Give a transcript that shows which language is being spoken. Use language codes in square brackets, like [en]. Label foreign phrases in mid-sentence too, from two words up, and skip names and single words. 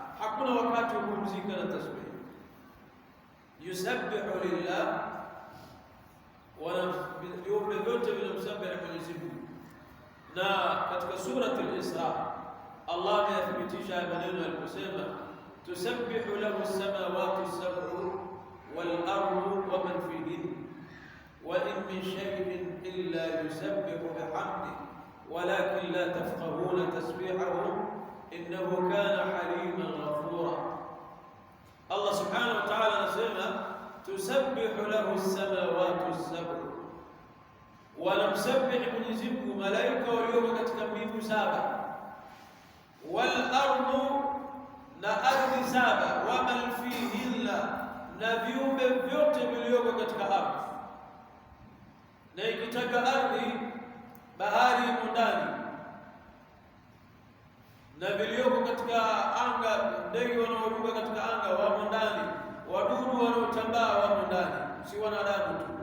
[sw] Hakuna wakati wa kupumzika na tasbih. [ar] يسبح لله, [sw] wa viumbe vyote vinamsabihi Mwenyezi Mungu. Na katika surati al-Isra Allah amethibitisha maneno aliposema [ar] تسبح له السماوات السبع والأرض ومن فيهن وإن من شيء إلا يسبح بحمده ولكن لا تفقهون تسبيحهم إنه كان حليما غفورا. الله سبحانه وتعالى anasema تسبح له السماوات السبع, [sw] wanamsabihi Mwenyezi Mungu malaika walioko katika mbingu saba, [ar] والأرض, [sw] na ardhi saba, [ar] ومن فيهن, [sw] na viumbe vyote vilioko katika ardhi. Na ikitaka ardhi, bahari imo ndani, na vilioko katika anga, ndege wanaoruka katika anga wamo ndani, wadudu wanaotambaa wamo ndani, si wanadamu tu.